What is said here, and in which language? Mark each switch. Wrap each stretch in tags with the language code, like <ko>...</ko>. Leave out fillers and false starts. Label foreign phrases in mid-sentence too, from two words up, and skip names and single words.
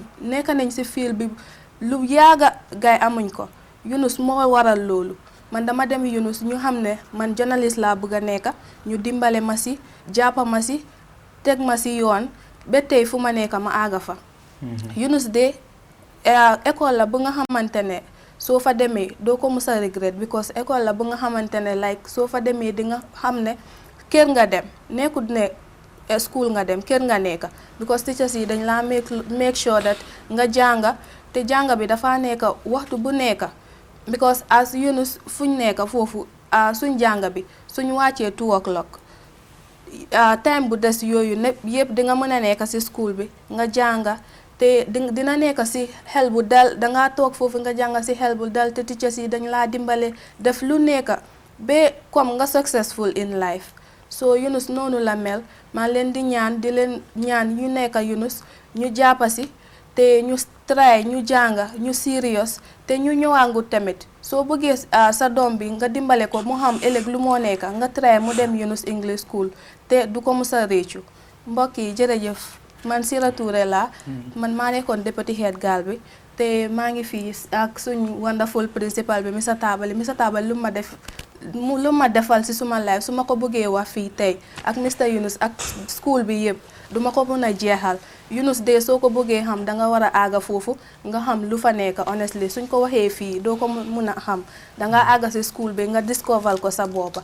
<wo>nekka nañ si field bi lu yaaga gaay amuñ ko Yunus moo waral loolu man dama dem Yunus ñu xam ne man journaliste laa bëgg a nekka ñu dimbale ma si jàppa ma si teg ma si yoon ba tey fu ma nekka ma àgga fa Yunus de école la bu nga xamante ne soo fa demee doo ko mës a regret because école la bu nga xamante ne like soo fa demee di nga xam ne kër nga dem nekkut ne school nga dem kër nga nekka</wo> <en>because teachers</en> <wo>yi dañ laa</wo> <en>make sure</en> <wo>that nga jànga te jànga bi dafa nekka waxtu bu nekka</wo> <en>because as</en> <wo>Yunus fuñ nekk foofu suñ jànga bi suñ wàccee</wo> <en>2 o'clock time</en> <wo>bu des yooyu ne yëpp di nga mën a nekk ci school bi nga jànga te dina nekk ci xel bu dal dangaa toog foofu nga jànga ci xel bu dal te teachers yi dañ laa dimbale def lu nekk ba comme nga</wo> <en>successful in life.</en> <wo>So Yunus noonu la mel maa leen di ñaan ñu nekk Yunus ñu jàppa ci te ñu try ñu jànga ñu serious te ñu ñëwaangu tamit soo bëggee sa doom bi nga dimbale ko mu xam ëllëg lu moo nekk nga try mu dem Yunus English School te du ko mës a réccu. mbokk yi jërëjëf man Sira Touré laa man maa nekkoon</wo> <en>deputy head girl</en> <wo>bi te maa ngi fii ak suñ</wo> <en>wonderful principal</en> <wo>bi Mr Tabali lu ma defal ci suma life su ma ko bëggee wax fii tey ak Mr Yunus ak school bi yëpp duma ko mën a jeexal. Yunus de soo ko bëggee xam danga war a àgga foofu nga xam lu fa nekk honestly suñ ko waxee fii doo ko mun a xam danga àgga ci school bi nga discover ko sa boppa.</wo>